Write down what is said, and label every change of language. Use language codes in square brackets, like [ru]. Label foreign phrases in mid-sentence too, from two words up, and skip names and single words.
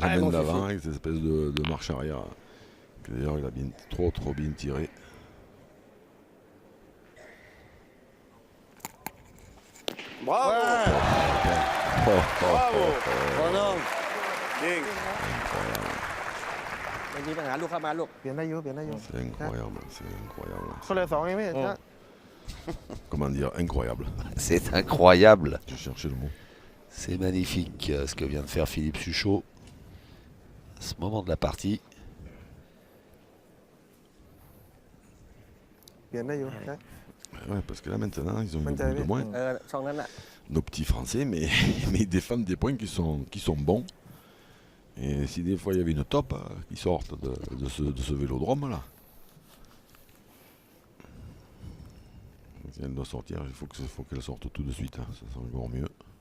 [fr] Allez, main mon d'avant Fifi. avec cette espèce de marche arrière. Que d'ailleurs il a bien, trop bien tiré. Bravo! Bravo! Bonhomme. Bien. [th] ไม่มีปัญหาลูกเข้ามาลูก เปลี่ยนได้อยู่เปลี่ยนได้อยู่ [fr] C'est incroyable, c'est incroyable. [th] เขาเลย2เองพี่นะ [fr] Comment dire, incroyable. C'est incroyable. Je cherchais le mot. C'est magnifique ce que vient de faire Philippe Suchot. À ce moment de la partie. [th] เปลี่ยนได้อยู่นะ [fr] Ouais, parce que là maintenant, ils ont mis Maintenant, beaucoup de moins. [th] ช่องนั้นน่ะ [fr] Nos petits Français, mais ils défendent des points qui sont bons. Et si des fois il y avait une top qui sortent de ce vélodrome là. Si elle doit sortir, il faut qu'elle sorte tout de suite, hein, ça sera encore mieux.